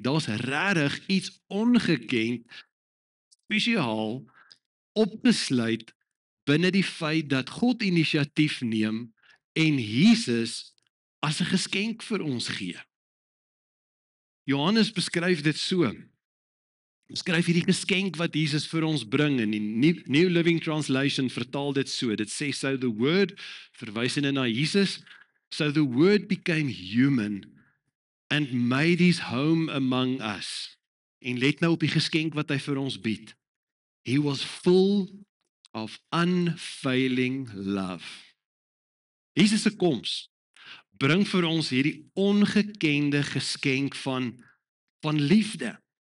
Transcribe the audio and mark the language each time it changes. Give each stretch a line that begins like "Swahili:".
Afrikaans: Daar's regtig iets ongekend, spesiaal, opgesluit binne die feit dat God inisiatief neem en Jesus as 'n geskenk vir ons gee. Johannes beskryf dit so. Skryf hierdie geskenk wat Jesus vir ons bring, en die New Living Translation vertaal dit so. Dit sê,
English: so the word,
Afrikaans: verwysende na Jesus,
English: so the word became human and made his home among us.
Afrikaans: En let nou op die geskenk wat hy vir ons bied.
English: He was full of unfailing love.
Afrikaans: Jesus se koms bring vir ons hierdie ongekende geskenk van liefde.